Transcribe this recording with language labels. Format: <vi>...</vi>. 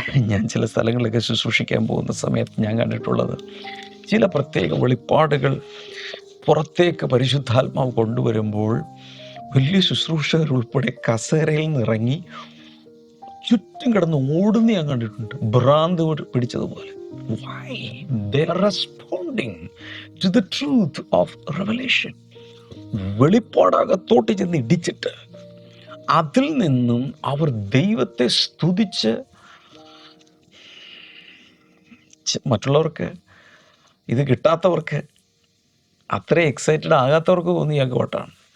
<ml>ഞാൻ ചില സ്ഥലങ്ങളിലൊക്കെ ശുശ്രൂഷിക്കാൻ പോകുന്ന സമയത്ത് ഞാൻ കണ്ടിട്ടുള്ളത്, ചില പ്രത്യേക വെളിപ്പാടുകൾ പുറത്തേക്ക് പരിശുദ്ധാത്മാവ് കൊണ്ടുവരുമ്പോൾ വലിയ ശുശ്രൂഷകർ ഉൾപ്പെടെ കസേരയിൽ നിന്നിറങ്ങി ചുറ്റും കിടന്ന് ഓടുന്ന ഞാൻ കണ്ടിട്ടുണ്ട്, ഭ്രാന്ത് പിടിച്ചതുപോലെ.</ml> <en>Why? They are responding to the truth of revelation.</en> <ml>വെളിപ്പാടകത്തോട്ട് ചെന്ന് ഇടിച്ചിട്ട് അതിൽ നിന്നും അവർ ദൈവത്തെ സ്തുതിച്ച്, മറ്റുള്ളവർക്ക് ഇത് കിട്ടാത്തവർക്ക്, അത്ര എക്സൈറ്റഡ് ആകാത്തവർക്ക് തോന്നിയ കോട്ടാണ്.</ml>